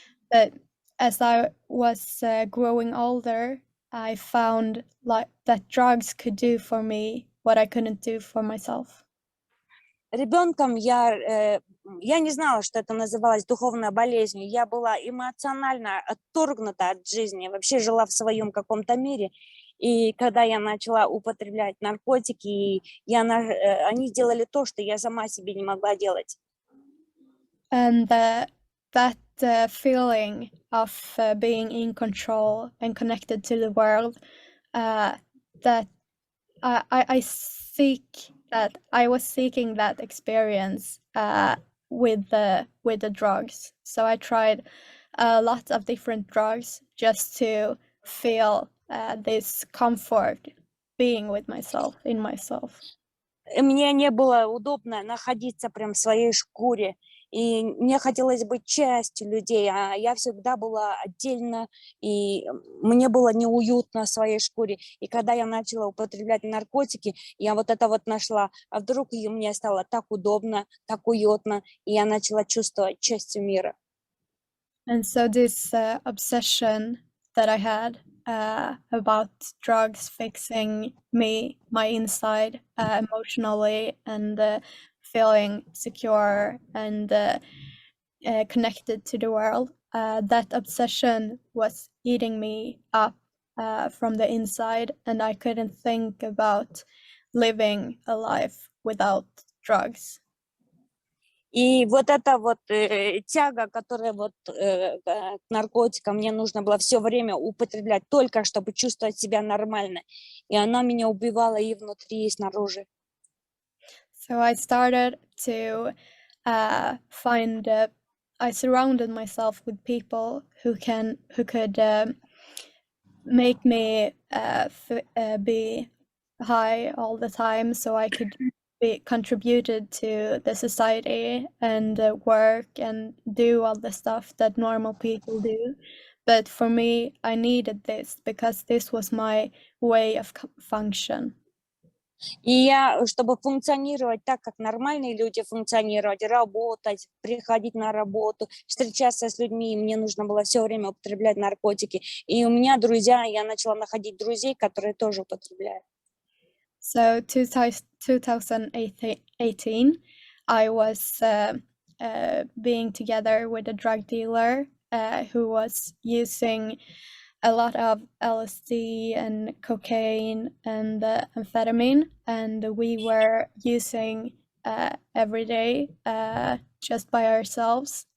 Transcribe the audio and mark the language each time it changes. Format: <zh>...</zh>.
<en>But as I was growing older, I found that drugs could do for me what I couldn't do for myself.</en> <ru>Ребенком я не знала, что это называлось духовной болезнью. Я была эмоционально отторгнута от жизни, вообще жила в своем каком-то мире. И когда я начала употреблять наркотики, они делали то, что я сама себе не могла делать.</ru> <en>And that feeling of being in control and connected to the world, that I was seeking that experience with the drugs. So I tried a lot of different drugs just to feel this comfort being with myself, in myself.</en> <ru>Мне не было удобно находиться прям в своей шкуре, и мне хотелось быть частью людей, а я всегда была отдельно, и мне было неуютно в своей шкуре. И когда я начала употреблять наркотики, я вот это вот нашла, а вдруг мне стало так удобно, так уютно, и я начала чувствовать частью мира.</ru> <en>And so this obsession that I had about drugs fixing me, my inside, emotionally, and feeling secure and connected to the world, that obsession was eating me up from the inside, and I couldn't think about living a life without drugs.</en> <ru>И вот эта вот тяга, которая к наркотикам, мне нужно было все время употреблять только, чтобы чувствовать себя нормально. И она меня убивала и внутри, и снаружи.</ru> <en>So I started to I surrounded myself with people who could make me be high all the time, so I could be contributed to the society and work and do all the stuff that normal people do. But for me, I needed this because this was my way of function.</en> <ru>И я, чтобы функционировать так, как нормальные люди функционировать, работать, приходить на работу, встречаться с людьми, мне нужно было все время употреблять наркотики. И у меня друзья, я начала находить друзей, которые тоже употребляют.</ru> <en>So 2018, I was being together with a drug dealer who was using a lot of LSD and cocaine and amphetamine, and we were using every day just by ourselves.</en>